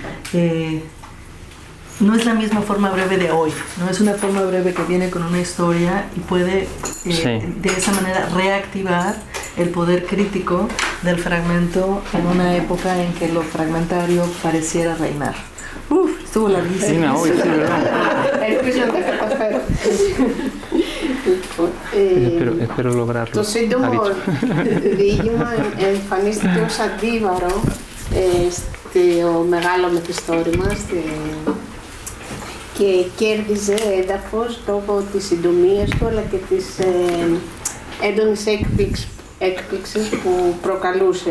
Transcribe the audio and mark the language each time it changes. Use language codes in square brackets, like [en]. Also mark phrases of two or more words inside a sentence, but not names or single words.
[es] No es la misma forma breve de hoy, no es una forma breve que viene con una historia y puede de esa manera reactivar el poder crítico del fragmento en una época en que lo fragmentario pareciera reinar. Estuvo larguísimo. Espero lograrlo. [el] Το σύντομο διήγημα εμφανίστηκε ως αντίβαρο στο μεγάλο μυθιστόρημα και κέρδιζε έδαφος λόγω της συντομίας του, αλλά και της έντονης έκπληξης που προκαλούσε.